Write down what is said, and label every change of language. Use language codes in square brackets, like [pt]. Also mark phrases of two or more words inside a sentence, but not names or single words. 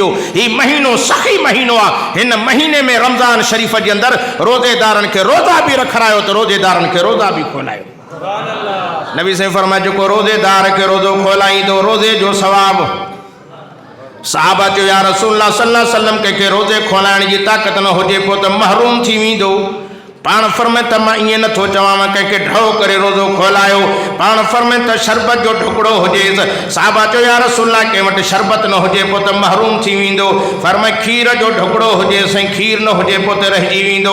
[sd] हीउ महीनो सखी महीनो आहे। हिन महीने में रमज़ान शरीफ़ जे अंदरि रोज़ेदारनि खे रोज़ा बि रखायो, त रोज़ेदारनि खे रोज़ा बि खोलायो। नबी साईं फरमाए जेको रोज़ेदार खे रोज़ो खोलाईंदो, रोज़े जो सवाबु। साहबा चयो [ar] يا رسول الله صلى الله عليه وسلم [sd] कंहिंखे रोज़े खोलाइण जी ताक़त न हुजे पोइ त महरूम थी वेंदो। पाण फरमाए त मां ईअं नथो चवां कंहिंखे ढो करे रोज़ो खोलायो। पाण फरमाए त शरबत जो टुकड़ो हुजे। साहबा चयो [ar] يا رسول الله [sd] कंहिं वटि शरबत न हुजे पोइ त महरूम थी वेंदो। फरमाए खीर जो ढुकड़ो हुजे, साईं खीर न हुजे पोइ त रहिजी वेंदो।